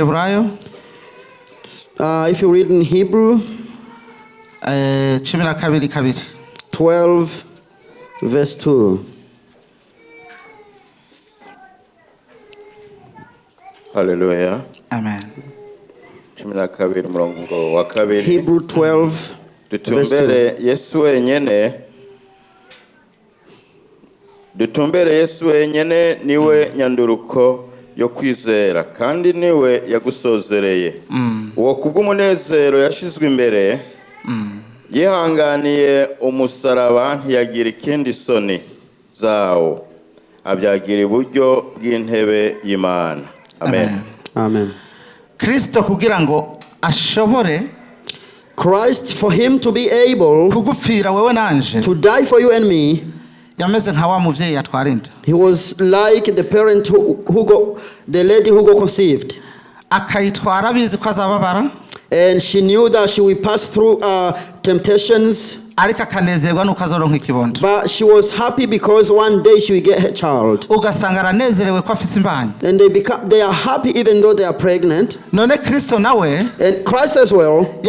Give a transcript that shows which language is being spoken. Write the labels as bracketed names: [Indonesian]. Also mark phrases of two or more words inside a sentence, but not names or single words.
[English] if you read in Hebrew 12 verse 2. Hallelujah. Amen. Hebrew 12 [Rundi] dutumbere Yesu wenyene niwe nyanduruko yo kwizera kandi niwe yagusozereye. Uwo kubw'umunezero yashizwe imbere yihanganiye umusaraba ntiyagira ikindi soni zawo abyagira iburyo bw'intebe y'Imana. Amen. Amen. Kristo kugira ngo ashobore, [English] Christ, for him to be able [Rundi] kugupfira wewe nanje, [English] to die for you and me, [Rundi] yameze nka wa muvyeyi yatwarinda. [English] He was like the parent the lady who got conceived. [Rundi] Akayitwara bizi ko azababara. [English] And she knew that she would pass through temptations. But she was happy because one day she will get her child. And they are happy even though they are pregnant. And Christ as well.